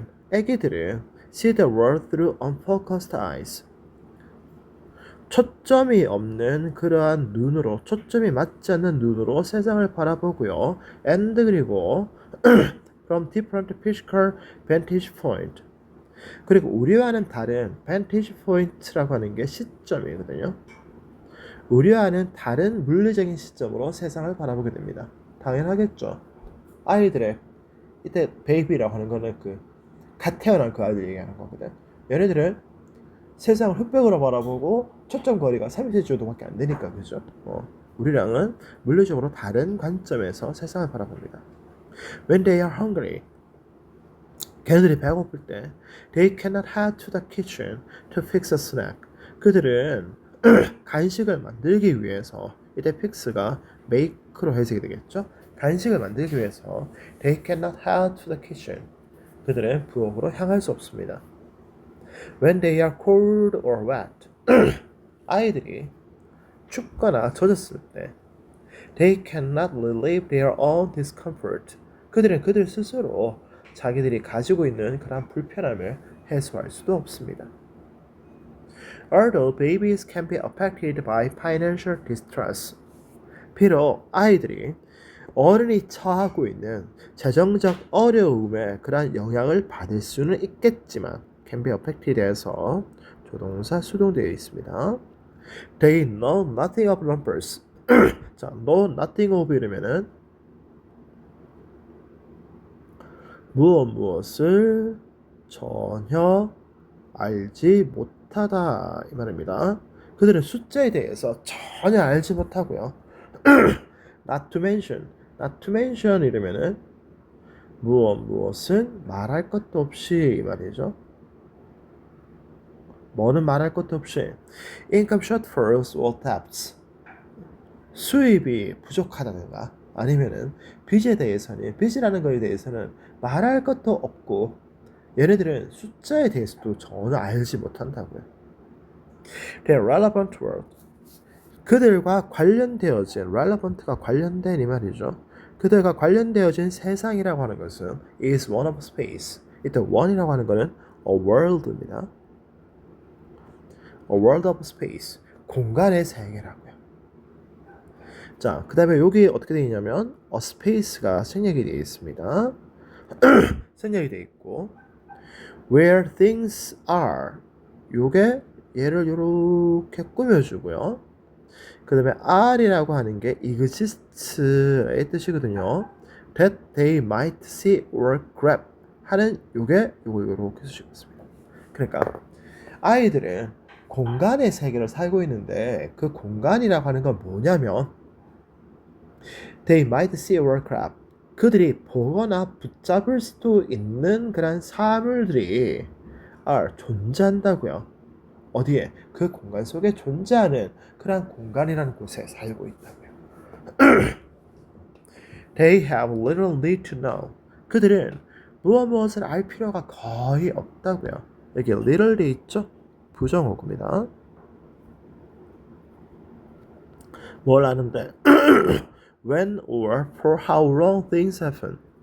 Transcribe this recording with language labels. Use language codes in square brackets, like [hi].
[ko] 애기들은 [en] see the world through unfocused eyes. [ko] 초점이 없는 그러한 눈으로, 초점이 맞지 않는 눈으로 세상을 바라보고요. [en] And [ko] 그리고 [en] from different physical vantage point. [ko] 그리고 우리와는 다른 vantage point라고 하는 게 시점이거든요. 우리와는 다른 물리적인 시점으로 세상을 바라보게 됩니다. 당연하겠죠. 아이들의 이때 베이비라고 하는 거는 갓 태어난 그 아이들 얘기하는 거거든. 얘네들은 세상을 흑백으로 바라보고 초점 거리가 30도밖에 안 되니까, 그죠? 우리랑은 물리적으로 다른 관점에서 세상을 바라봅니다. [en] When they are hungry, [ko] 걔네들이 배고플 때 [en] they cannot head to the kitchen to fix a snack. [ko] 그들은 간식을 만들기 위해서, 이때 fix가 make로 해석이 되겠죠? 간식을 만들기 위해서 [en] they cannot head to the kitchen. [ko] 그들은 부엌으로 향할 수 없습니다. [en] When they are cold or wet, [ko] 아이들이 춥거나 젖었을 때 [en] they cannot relieve their own discomfort. [ko] 그들은 그들 스스로 자기들이 가지고 있는 그런 불편함을 해소할 수도 없습니다. [en] Although babies can be affected by financial distress. [ko] 비록 아이들이 어른이 처하고 있는 재정적 어려움에 그런 영향을 받을 수는 있겠지만 [en] can be affected [ko] 에서 조동사 수동되어 있습니다. [en] They know nothing of numbers. [ko] 자, [en] know nothing of [ko] 이러면은 무엇을 전혀 알지 못하다 이 말입니다. 그들은 숫자에 대해서 전혀 알지 못하고요. [en] Not to mention [ko] 이러면은 무엇은 말할 것도 없이 이 말이죠. 뭐는 말할 것도 없이 [en] income shortfalls or debts. [ko] 수입이 부족하다든가 아니면은 빚이라는 거에 대해서는 말할 것도 없고 얘네들은 숫자에 대해서도 전혀 알지 못한다고요. [en] The relevant world. [ko] 그들과 관련되어진 relevant가 관련된 이 말이죠. 그들과 관련되어진 세상이라고 하는 것은 [en] is one of space. [ko] 이때 one이라고 하는 것은 a world입니다. [en] A world of space. [ko] 공간의 세계라고요. 자, 그 다음에 여기 어떻게 되어 있냐면 a space가 생략이 되어 있습니다. 생략이 되어 있고 [en] where things are [ko] 요게 얘를 요렇게 꾸며주고요. 그 다음에 are이라고 하는 게 exist의 뜻이거든요. [en] that they might see or grab [ko] 하는 요게 요거 요렇게 쓰시고 있습니다. 그러니까 아이들은 공간의 세계를 살고 있는데 그 공간이라고 하는 건 뭐냐면 [en] they might see or grab [ko] 그들이 보거나 붙잡을 수도 있는 그런 사물들이 are 존재한다고요. 어디에? 그 공간 속에 존재하는 그런 공간이라는 곳에 살고 있다고요. [en] They have little need to know. [ko] 그들은 무엇을 알 필요가 거의 없다고요. 여기 little이 있죠? 부정어구입니다. 뭘 아는데? [en] When or for how long things happen.